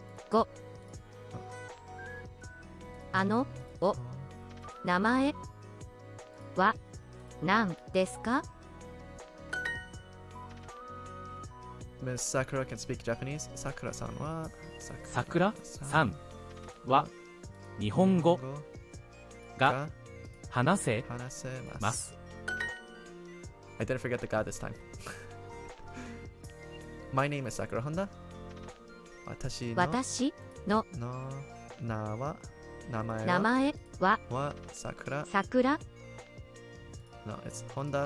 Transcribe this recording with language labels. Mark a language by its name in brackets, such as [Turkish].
[English] Go. [Japanese] 名前は何ですか？ [English] Miss Sakura can speak Japanese. [Japanese] Sakura-san は桜さんは日本語が話せます。 [English] I didn't forget the ga this time. My name is Sakura Honda. [Japanese] 私の名前は桜 [English] No, it's Honda.